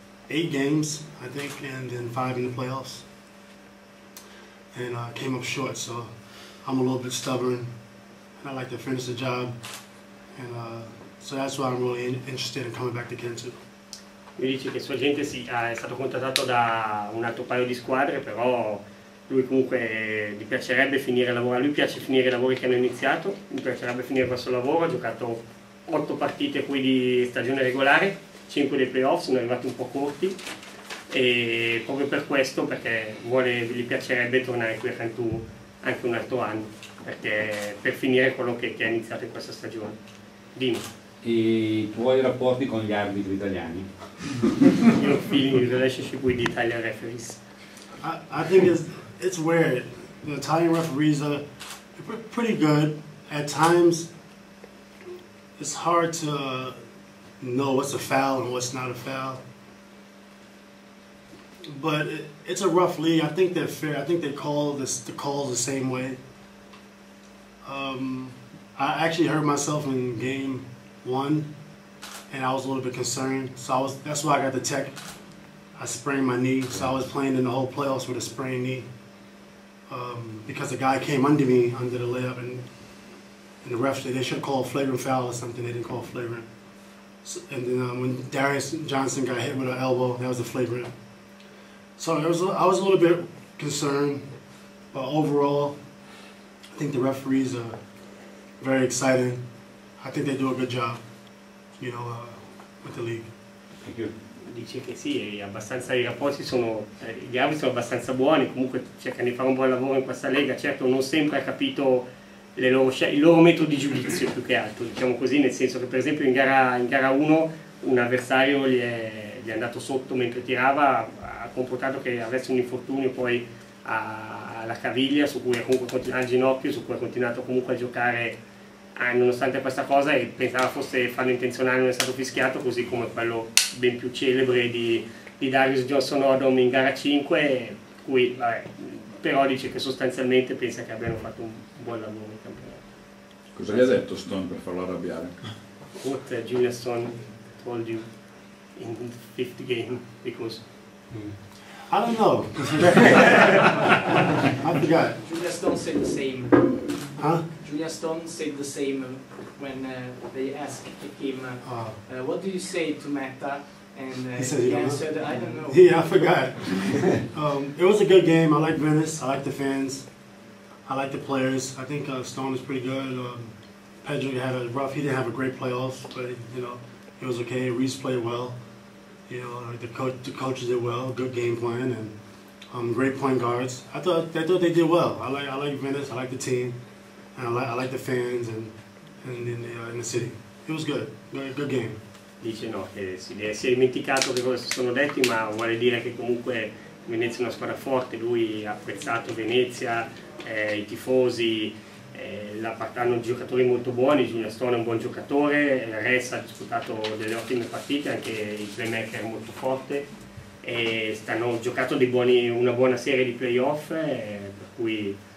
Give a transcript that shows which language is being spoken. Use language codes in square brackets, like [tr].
[en] 8 games, I think, and then 5 in the playoffs. And came up short, so I'm a little bit stubborn, and I like to finish the job. And so that's why I'm really interested in coming back to Cantu. [it] Lui dice che sua gente è stato contattato da un altro paio di squadre, però lui comunque gli piacerebbe finire il lavoro. A lui piace finire i lavori che hanno iniziato, gli piacerebbe finire questo lavoro. Ha giocato 8 partite qui di stagione regolare, 5 dei playoff, sono arrivati un po' corti, e proprio per questo, perché gli piacerebbe tornare qui a Cantu anche un altro anno, per finire quello che ha iniziato in questa stagione. Dimmi. E i tuoi rapporti con gli arbitri italiani? [en] Your feeling, relationship with the Italian referees? I think it's weird. The Italian referees are pretty good. At times, it's hard to know what's a foul and what's not a foul. But it's a rough league. I think they're fair. I think they call the calls the same way. I actually hurt myself in game 1, and I was a little bit concerned. So that's why I got the tech. I sprained my knee, so I was playing in the whole playoffs with a sprained knee. Because the guy came under me, under the layup, and the refs, they should call a flagrant foul or something. They didn't call flagrant. So, and then when Darius Johnson got hit with an elbow, that was a flagrant. So I was a little bit concerned, but overall, I think the referees are very exciting. I think they do a good job, with the league. Thank you. [it] Dice che sì, i rapporti sono, gli arbitri sono abbastanza buoni, comunque cercano di fare un buon lavoro in questa lega, certo non sempre ha capito il loro metodo di giudizio più che altro, diciamo così, nel senso che per esempio in gara 1 un avversario gli è andato sotto mentre tirava, ha comportato che avesse un infortunio poi alla caviglia, su cui al ginocchio, su cui ha continuato comunque a giocare nonostante questa cosa, e pensava fosse fallo intenzionale, non è stato fischiato, così come quello ben più celebre di Darius Johnson-Odom in gara 5, cui però dice che sostanzialmente pensa che abbiano fatto un buon lavoro in campionato. Cosa gli ha detto Stone per farlo arrabbiare? [en] What Julian Stone told you in the fifth game, because I don't know. I forgot. Julia Stone said the same. Huh? Julia Stone said the same when they asked him, what do you say to Metta? And He said he he don't know. answered, I don't know. Yeah, I forgot. It was a good game. I like Venice. I like the fans. I like the players. I think Stone is pretty good. Pedro had a rough. He didn't have a great playoffs, but he was okay. Reese played well. The coaches did well. Good game plan and great point guards. I thought they did well. I like Venice. I like the team, and I like the fans and in the city. It was good. Good game. [it] Dice no, che si è dimenticato che cosa si sono detti, ma vuole dire che comunque Venezia è una squadra forte, lui ha apprezzato Venezia, i tifosi, hanno giocatori molto buoni, Julian Stone è un buon giocatore, Res ha disputato delle ottime partite, anche il playmaker è molto forte, e hanno giocato una buona serie di playoff, per cui